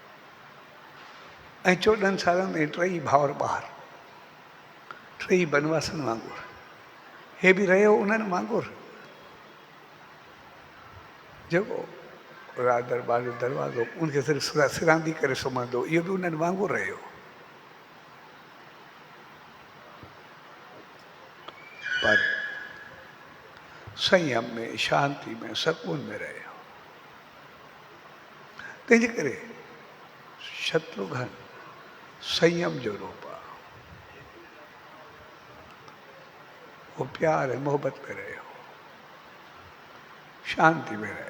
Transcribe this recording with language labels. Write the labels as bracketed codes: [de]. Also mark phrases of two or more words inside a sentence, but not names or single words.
[sd] ऐं 14 सालनि में 3 भाउर ॿार, 3 बनवासनि वांगुरु, हे बि रहियो उन्हनि वांगुरु जेको राज दरबार जो दरवाज़ो उनखे सिर्फ़ु सिरांदी करे सुम्हंदो, इहो बि उन्हनि वांगुरु रहियो। पर संयम में, शांति में, सकून में रहियो। तंहिंजे करे शत्रुघ्न संयम जो रूप आहे। वो प्यार ऐं मोहबत में रहियो, शांति में रहियो।